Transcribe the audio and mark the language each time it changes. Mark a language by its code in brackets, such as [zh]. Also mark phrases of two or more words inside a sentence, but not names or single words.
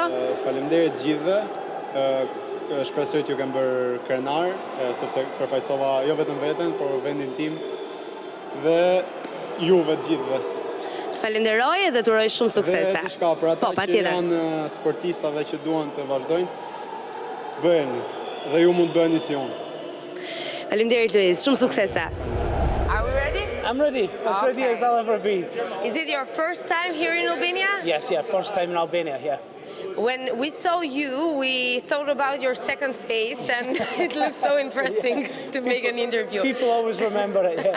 [sq] Faleminderit gjithëve. Shpresoj t'ju kem bërë krenar, sepse përfaqësova jo vetëm veten, por vendin tim dhe juve të gjithëve. Të falenderoj dhe të uroj shumë suksese. Dhe diçka për ata që janë sportista dhe që duan të vazhdojnë, bëheni dhe ju mund bëheni si unë. Faleminderit Luis, shumë suksese. [en] Are we ready? I'm ready. As ready as I'll ever be. Is it your first time here in Albania? Yes, first time in Albania, yeah. When we saw you, we thought about your second face, and it looks so interesting to make an interview. People always remember it, yeah.